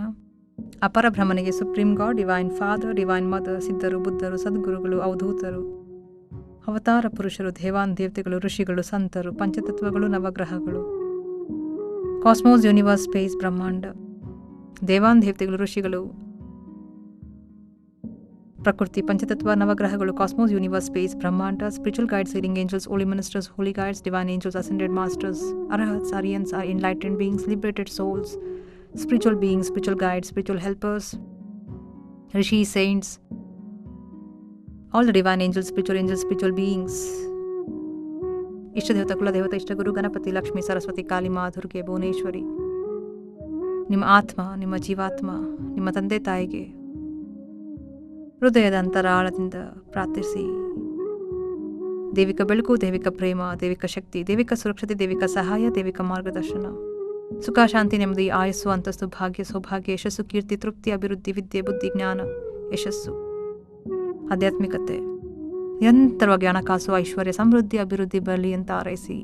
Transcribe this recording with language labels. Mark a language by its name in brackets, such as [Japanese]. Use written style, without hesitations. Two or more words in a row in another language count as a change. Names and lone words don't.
[Kannada] ಅಪರಬ್ರಹ್ಮನಿಗೆ [English] Supreme God, divine father, divine mother, [Kannada] ಸಿದ್ಧರು, ಬುದ್ಧರು, ಸದ್ಗುರುಗಳು, ಅವಧೂತರು, ಅವತಾರ ಪುರುಷರು, ದೇವಾನ್ ದೇವತೆಗಳು, ಋಷಿಗಳು, ಸಂತರು, ಪಂಚತತ್ವಗಳು, ನವಗ್ರಹಗಳು, [English] cosmos, universe, space, [Kannada] ಬ್ರಹ್ಮಾಂಡ, ದೇವಾನ್ ದೇವತೆಗಳು, ಋಷಿಗಳು, ಪ್ರಕೃತಿ, ಪಂಚತತ್ವ, ನವಗ್ರಹಗಳು, [English] cosmos, universe, space, ಬ್ರಹ್ಮಾಂಡ, spiritual guides, healing angels, holy ministers, holy guides, divine angels, ascended masters, arhats, Aryans, enlightened beings, liberated souls, spiritual beings, spiritual guides, spiritual helpers, rishis, saints, all the divine angels, spiritual beings, [Kannada] ಇಷ್ಟ ದೇವತಾ, ಕುಲ ದೇವತಾ, ಇಷ್ಟ ಗುರು, ganapati, lakshmi, saraswati, kali, maa, ದುರ್ಗೆ, ಭುವನೇಶ್ವರಿ, ನಿಮ್ಮ ಆತ್ಮ, ನಿಮ್ಮ ಜೀವಾತ್ಮ, ನಿಮ್ಮ ತಂದೆ ತಾಯಿಗೆ ಹೃದಯದ ಅಂತರಾಳದಿಂದ ಪ್ರಾರ್ಥಿಸಿ. ದೈವಿಕ ಬೆಳಕು, ದೈವಿಕ ಪ್ರೇಮ, ದೈವಿಕ ಶಕ್ತಿ, ದೈವಿಕ ಸುರಕ್ಷತೆ, ದೈವಿಕ ಸಹಾಯ, ದೈವಿಕ ಮಾರ್ಗದರ್ಶನ, ಸುಖ, ಶಾಂತಿ, ನೆಮ್ಮದಿ, ಆಯಸ್ಸು, ಅಂತಸ್ತು, ಭಾಗ್ಯ, ಸೌಭಾಗ್ಯ, ಯಶಸ್ಸು, ಕೀರ್ತಿ, ತೃಪ್ತಿ, ಅಭಿವೃದ್ಧಿ, ವಿದ್ಯೆ, ಬುದ್ಧಿ, ಜ್ಞಾನ, ಯಶಸ್ಸು, ಆಧ್ಯಾತ್ಮಿಕತೆ, ನಿರಂತರವಾಗಿ ಹಣಕಾಸು, ಐಶ್ವರ್ಯ, ಸಮೃದ್ಧಿ, ಅಭಿವೃದ್ಧಿ ಬರಲಿ ಅಂತ ಹಾರೈಸಿ.